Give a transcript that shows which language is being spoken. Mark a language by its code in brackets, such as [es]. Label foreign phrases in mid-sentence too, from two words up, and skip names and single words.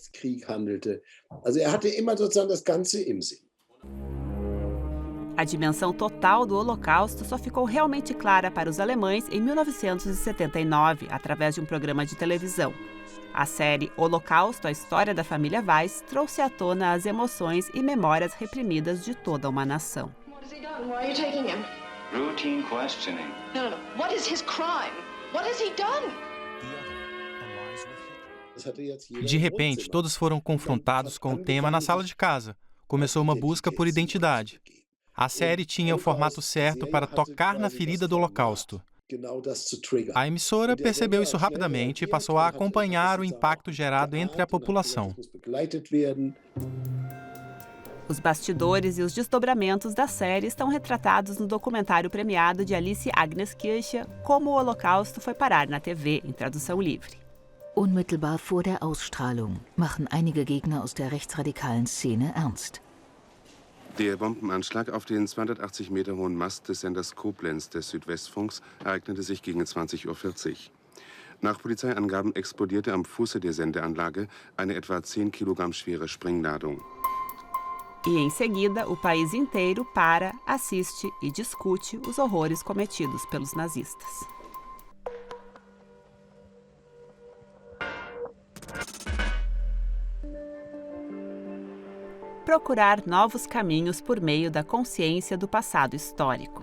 [pt] A dimensão total do Holocausto só ficou realmente clara para os alemães em 1979, através de um programa de televisão. A série Holocausto, a história da família Weiss, trouxe à tona as emoções e memórias reprimidas de toda uma nação. [en] Why are you taking him? Routine questioning. No. What is his crime? What has he done? [pt] De repente, todos foram confrontados com o tema na sala de casa. Começou uma busca por identidade. A série tinha o formato certo para tocar na ferida do Holocausto. A emissora percebeu isso rapidamente e passou a acompanhar o impacto gerado entre a população. Os bastidores e os desdobramentos da série estão retratados no documentário premiado de Alice Agnes Kircher, Como o Holocausto foi parar na TV, em tradução livre. [de] Unmittelbar vor der Ausstrahlung machen einige Gegner aus der rechtsradikalen Szene ernst. Der Bombenanschlag auf den 280 Meter hohen Mast des Senders Koblenz des Südwestfunks ereignete sich gegen 20:40 Uhr. Nach Polizeiangaben explodierte am Fuße der Sendeanlage eine etwa 10 Kilogramm schwere Sprengladung. [pt] E em seguida, o país inteiro para, assiste e discute os horrores cometidos pelos nazistas. Procurar novos caminhos por meio da consciência do passado histórico.